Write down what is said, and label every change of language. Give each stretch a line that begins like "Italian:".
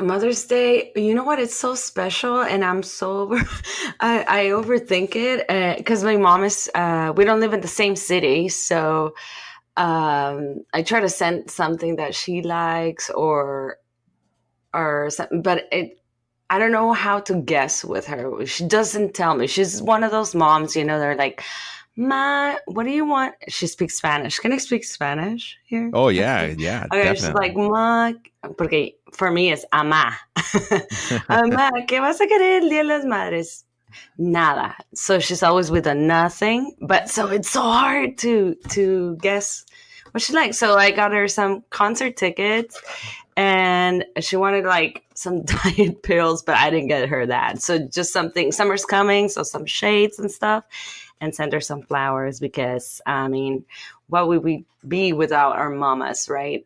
English: Mother's Day, you know what? It's so special, and I'm so I overthink it because my mom is we don't live in the same city, so I try to send something that she likes or something, but I don't know how to guess with her. She doesn't tell me. She's one of those moms, they're like, Ma, what do you want? She speaks Spanish. Can I speak Spanish here? Oh, yeah, Okay, definitely. she's like, Ma,
Spanish: porque
English: for me it's ama.
Spanish: Ama, ¿qué vas a querer el Día de las Madres? Nada.
English: So she's always with a nothing. But so it's so hard to guess what she likes. So I got her some concert tickets, and she wanted like some diet pills, but I didn't get her that. So just something, summer's coming, so some shades and stuff, and send her some flowers because, what would we be without our mamas, right?